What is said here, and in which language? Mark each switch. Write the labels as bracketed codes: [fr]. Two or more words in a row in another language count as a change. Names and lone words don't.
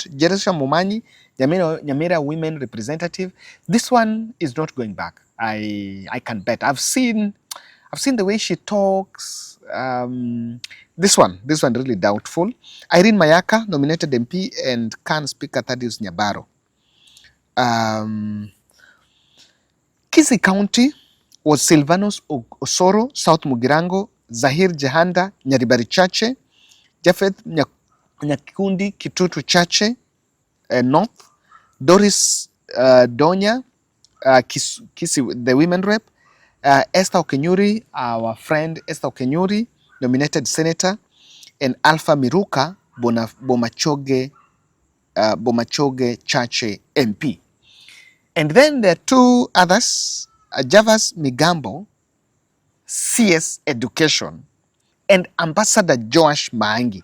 [en] Jeresha Momanyi, Nyamira Women Representative. This one is not going back. I can bet. I've seen the way she talks. This one really doubtful. Irene Mayaka, nominated MP, and CAN Speaker Thaddeus Nyabaro. Kisii County was Silvanus Osoro, South Mugirango, Zahir Jehanda, Nyaribari Chache, Japheth Nyakikundi, Kitutu Chache, North, Doris Donya, Kisii, the women rep, Esther Okenyuri, our friend Esther Okenyuri, nominated senator, and Alpha Miruka, Bomachoge Chache MP. And then there are two others, Javas Migambo, CS Education, and Ambassador Joash Maangi.